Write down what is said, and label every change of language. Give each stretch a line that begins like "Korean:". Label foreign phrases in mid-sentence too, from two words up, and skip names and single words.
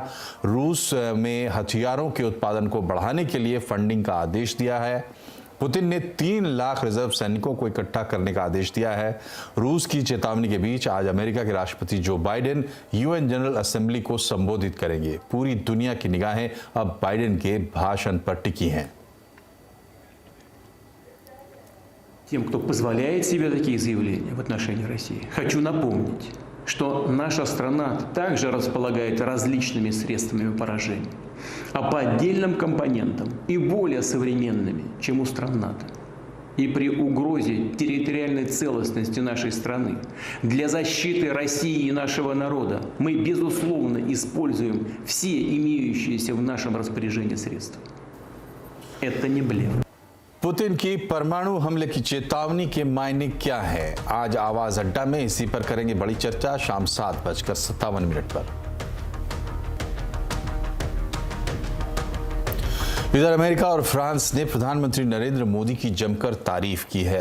Hindi: रूस में हथियारों के उत्पादन को बढ़ाने के लिए फंडिंग का आदेश दिया है। पुतिन ने 3 लाख रिजर्व सैनिकों को इकट्ठा करने का आदेश दिया है। रूस की चेतावनी के बीच आज अमेरिका के राष्ट्रपति जो बाइडेन यूएन जनरल असेंबली को संबोधित करेंगे। पूरी दुनिया की निगाहें अब बाइडेन के भाषण पर टिकी हैं।
Russian: Тем, кто позволяет себе такие заявления в отношении России, хочу напомнить, что наша страна также располагает различными средствами поражения, а по отдельным компонентам и более современными, чем у стран НАТО. И при угрозе территориальной целостности нашей страны для защиты России и нашего народа мы, безусловно, используем все имеющиеся в нашем распоряжении средства. Это не блеф.
Hindi: पुतिन की परमाणु हमले की चेतावनी के मायने क्या है? आज आवाज अड्डा में इसी पर करेंगे बड़ी चर्चा। शाम 7:57 पर। इधर अमेरिका और फ्रांस ने प्रधानमंत्री नरेंद्र मोदी की जमकर तारीफ की है।